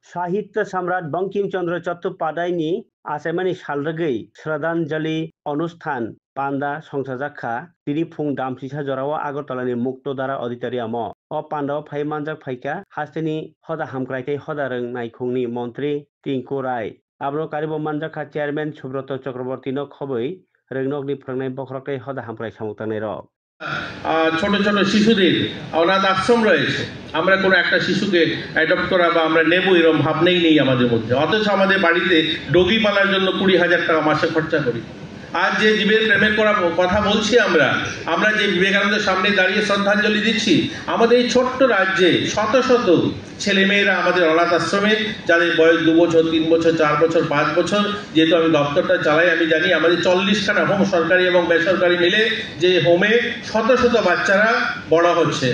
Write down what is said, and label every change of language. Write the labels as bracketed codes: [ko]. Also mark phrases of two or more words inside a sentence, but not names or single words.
[trp] साहित्य सम्राट बंकिमचंद्र चट्टोपाध्यायनि आसामानि सालरगै श्रद्धांजलि अनुष्ठान पान्डा संसाजाखा तिनि फुं दामसिसा जराव आगरतलानि मुक्तधारा अडिटोरियाम अ पान्डाव फाइ मानजाक फाइका हास्तेनि हदा हामक्राइथाय हदा रों नायखंनि मन्त्री टिंकु राय आब्रो कारिबो मानजाखा चेयारमैन सुब्रत चक्रवर्ती न खबै रोंनकनि फोरोंनाय बखराथाय हदा हामक्राइ सामुक्तानै र [bn] ছোট ছোট শিশুদের অনাথ আশ্রম রয়েছে, আমরা কোনো একটা শিশুকে অ্যাডপ্ট করা বা আমরা নেব এরকম ভাবনাই নেই আমাদের মধ্যে। অথচ আমাদের বাড়িতে ডগি পালার জন্য 20,000 টাকা মাসে খরচা করি। আজ যে জীবের প্রেমের কথা বলছি আমরা যে বিবেকানন্দের সামনে দাঁড়িয়ে শ্রদ্ধাঞ্জলি দিচ্ছি, আমাদের এই ছোট্ট রাজ্যে শত শত ছেলেমেয়েরা আমাদের অনাথ আশ্রমে, যাদের বয়স 2 বছর 3 বছর 4 বছর 5 বছর, যেহেতু আমি দপ্তরটা চালাই আমি জানি আমাদের 40খানা হোম সরকারি এবং বেসরকারি মিলে যে হোমে শত শত বাচ্চারা বড় হচ্ছে।